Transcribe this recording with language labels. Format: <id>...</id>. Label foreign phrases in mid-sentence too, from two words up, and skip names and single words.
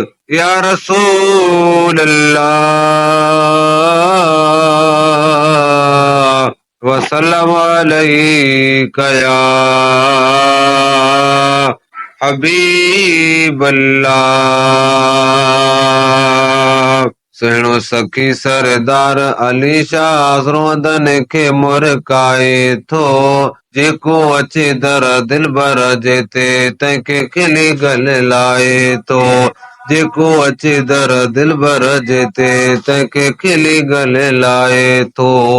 <ar>يا رسول الله، وسلم عليك يا حبيب الله.</ar> <sd>سهڻو سکي سردار علي شاهه سروندن کي مرڪائي ٿو، جيڪو اچي در دلبر جي تي، تنهنکي کلي گل لائي ٿو، جيڪو اچي در دلبر جي تي، تنهنکي کلي گل لائي ٿو.</sd>